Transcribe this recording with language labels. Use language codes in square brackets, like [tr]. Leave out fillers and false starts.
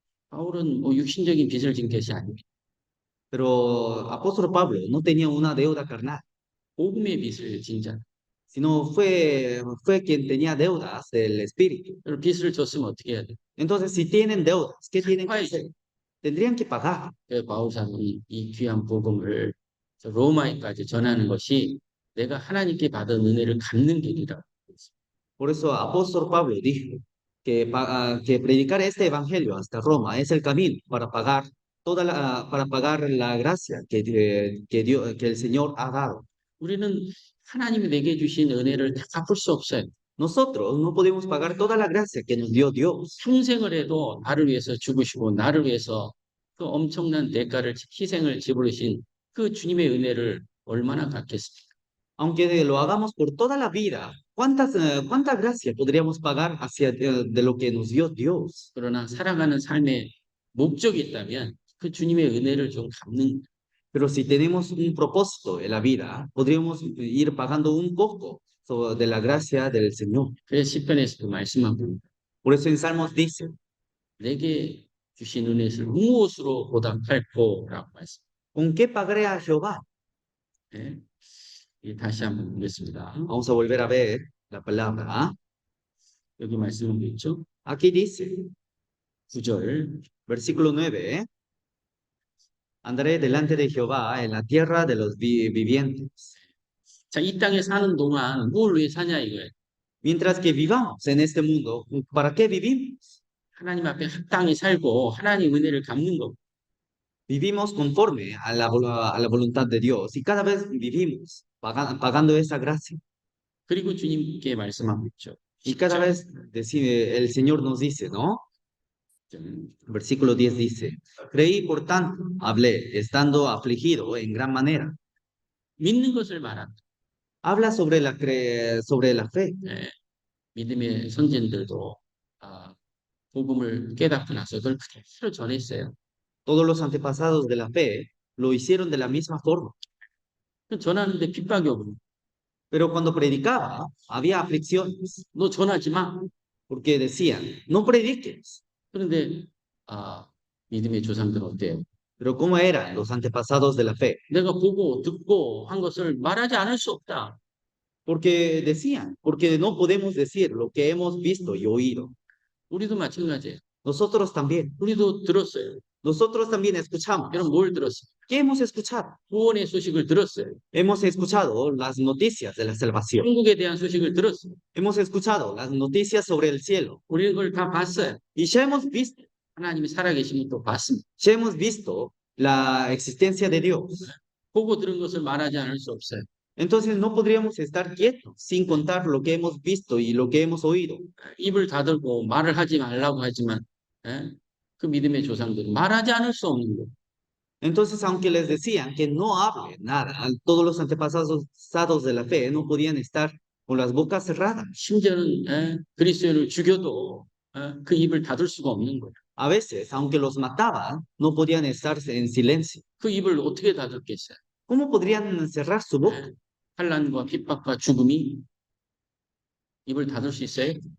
[ko] 바울은 뭐 육신적인 빚을 진 것이 아닙니다. [es] Pero apóstol Pablo no tenía una deuda carnal, [ko] 복음의 빚을 진 자. [es] sino fue quien tenía deudas del Espíritu. [ko] 그걸 빚을 줬으면 어떻게 해야 돼? [es] Entonces, si tienen deudas, ¿qué tienen que Ay. hacer? Tendrían que pagar. [ko] 그 바울 사도이 이 귀한 복음을 저 로마에까지 전하는 것이 내가 하나님께 받은 은혜를 갚는 길이라. [es] Por eso apóstol Pablo dijo que predicar este evangelio hasta Roma es el camino para pagar para pagar la gracia que el Señor ha dado. [ko] 우리는 하나님이 내게 주신 은혜를 다 갚을 수 없어요. [es] Nosotros no podemos pagar toda la gracia que nos dio Dios. [ko] 평생을 해도 나를 위해서 죽으시고 나를 위해서 그 엄청난 대가를 희생을 지불하신 그 주님의 은혜를 얼마나 갚겠습니까? [es] Aunque lo hagamos por toda la vida, ¿cuánta gracia podríamos pagar hacia de lo que nos dio Dios? [ko] 그러나 살아가는 삶에 목적이 있다면 그 주님의 은혜를 좀 갚는. [es] Pero si tenemos un propósito en la vida, podríamos ir pagando un poco de la gracia del Señor. [ko] 그래서 시편에서도 말씀하고 [es] Por eso en Salmos dice, [ko] 내게 주신 은혜를 무엇으로 보답할꼬라고 말씀. [es] ¿con qué pagaré a Jehová? [ko] 네. 다시 한번 보겠습니다. [es] Vamos a volver a ver la palabra. [ko] 여기 말씀하고 있죠. [es] Aquí dice, [ko] 9절. [es] versículo 9, andaré delante de Jehová en la tierra de los vivientes. [ko] 자, 이 땅에 사는 동안 뭘 위해 사냐 이거예요. [es] Mientras que vivamos en este mundo, ¿para qué vivimos? [ko] 하나님 앞에 합당히 살고 하나님 은혜를 갚는 거. [es] Vivimos conforme a la voluntad de Dios y cada vez vivimos pagando esa gracia. [ko] 그리고 주님께 말씀하고 있죠. [es] Y cada vez el Señor nos dice, ¿no? Versículo 10 dice, creí por tanto, hablé, estando afligido en gran manera. [ko] 믿는 것을 말한다. [es] Habla sobre la fe. [ko] 네, 믿음의 선진들도 복음을 깨닫고 나서 그걸 그대로 전했어요. [es] Todos los antepasados de la fe lo hicieron de la misma forma. [ko] 전하는데 핍박이 오고. [es] Pero cuando predicaba, había aflicciones. [ko] 너 전하지 마. [es] Porque decían, no prediques. [ko] 그런데 믿음의 조상들은 어때요? [es] Pero ¿cómo eran los antepasados de la fe? [ko] 내가 보고 듣고 한 것을 말하지 않을 수 없다. [es] Porque decían, porque no podemos decir lo que hemos visto y oído. [ko] 우리도 마찬가지예요. [es] Nosotros también. [ko] 우리도 들었어요. [es] Nosotros también escuchamos. [ko] 여러분 뭘 들었어요? [es] ¿Qué hemos escuchado? [ko] 구원의 소식을 들었어요. [es] Hemos escuchado las noticias de la salvación. [ko] 천국에 대한 소식을 들었어요. [es] Hemos escuchado las noticias sobre el cielo. [ko] 우리는 그걸 다 봤어요. [es] Y ya hemos visto, [ko] 하나님이 살아계신 것도 봤습니다. [es] ya hemos visto la existencia de Dios. [ko] 보고 들은 것을 말하지 않을 수 없어요. [es] Entonces no podríamos estar quietos sin contar lo que hemos visto y lo que hemos oído. [ko] 입을 닫고 말을 하지 말라고 하지만 그 믿음의 조상들은 말하지 않을 수 없는 거예요. [es] Entonces, aunque les decían que no hablen nada, todos los antepasados de la fe no podían estar con las bocas cerradas. [ko] 심지어는 그리스도인을 죽여도 그 입을 닫을 수가 없는 거예요. [es] A veces, aunque los mataban, no podían estar en silencio. [ko] 그 입을 어떻게 닫았겠어요? [es] ¿Cómo podrían cerrar su boca? [ko] 환난과 핍박과 죽음이 입을 닫을 수 있어요?